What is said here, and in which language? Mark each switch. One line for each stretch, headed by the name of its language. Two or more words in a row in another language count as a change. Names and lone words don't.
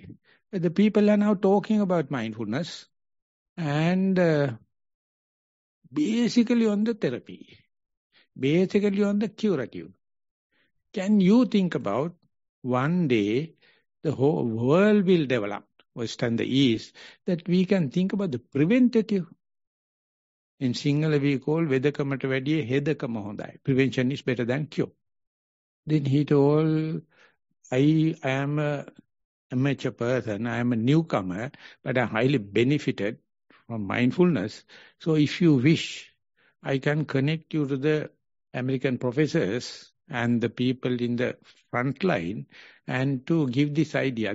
English: The people are now talking about mindfulness and basically on the therapy, basically on the curative. Can you think about one day the whole world will develop, West and the East, that we can think about the preventative? In Sinhala we call
Sinhala: වෙදකමට වඩා හැදකම හොඳයි.
English: Prevention is better than cure. Then he told, I am a amateur person, I am a newcomer, but I highly benefited from mindfulness. So if you wish, I can connect you to the American professors and the people in the front line, and to give this idea.